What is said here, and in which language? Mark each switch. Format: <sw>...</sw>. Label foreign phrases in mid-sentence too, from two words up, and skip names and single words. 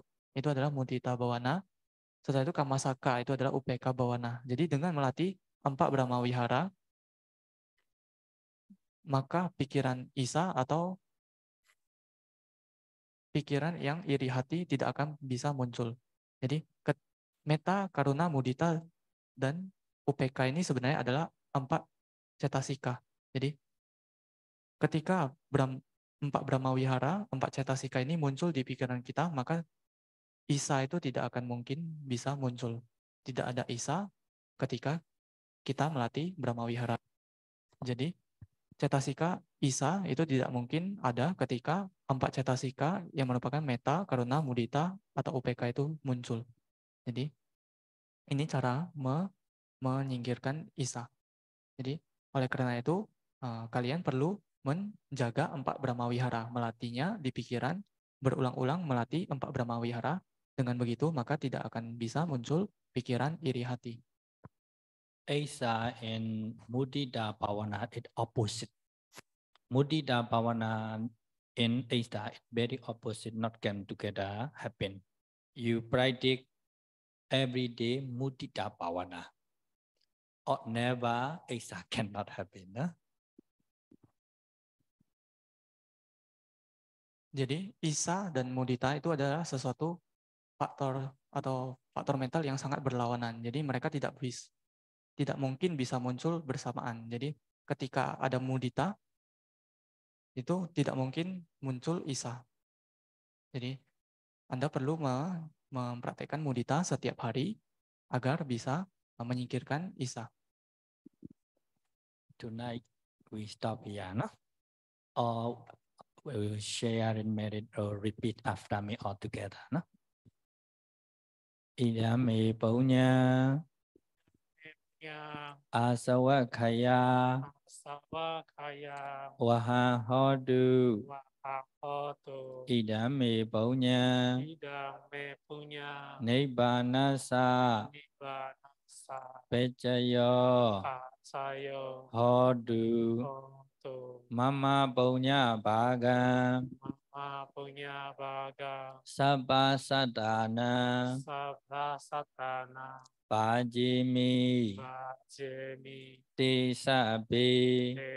<id>Itu adalah</id> <pi>mudita bawana.</pi> <id>Setelah itu kamasaka itu adalah</id> <pi>upeka bawana.</pi> <id>Jadi dengan melatih 4 Brahma Wihara, maka pikiran isa atau pikiran yang iri hati tidak akan bisa muncul. Jadi meta, karuna, mudita, dan UPK ini sebenarnya adalah 4 cetasika. Jadi ketika 4 Brahma Wihara, 4 cetasika ini muncul di pikiran kita, maka isa itu tidak akan mungkin bisa muncul. Tidak ada isa ketika kita melatih Brahma Wihara. Jadi cetasika isa itu tidak mungkin ada ketika 4 cetasika yang merupakan meta, karuna, mudita, atau UPK itu muncul. Jadi ini cara menyingkirkan isa. Jadi oleh karena itu kalian perlu menjaga 4 Brahma Wihara, melatihnya di pikiran, berulang-ulang melatih 4 Brahma Wihara. Dengan begitu maka tidak akan bisa muncul pikiran iri hati.</id> <en>Asa and</en> <pi>mudita bhavana</pi> <en>is opposite.</en> <pi>Mudita bhavana</pi> <en>in Asa is very opposite, not can together happen. You practice every day</en> <pi>mudita bhavana.</pi> <en>Or never Asa cannot happen. Huh?</en> <id>Jadi isa dan mudita itu adalah sesuatu faktor atau faktor mental yang sangat berlawanan. Jadi mereka tidak mungkin bisa muncul bersamaan. Jadi ketika ada mudita itu tidak mungkin muncul isa. Jadi Anda perlu mempraktekkan mudita setiap hari agar bisa menyingkirkan isa.</id> <en>Tonight we stop here, no? Or we will share and merit or repeat after me all together, no?</en> <pi>Idame punya asawakaya wahahodu idame punya nibbanasa pecayo hodu mama punya baga sabba sadana Pajimi Tisabi</pi>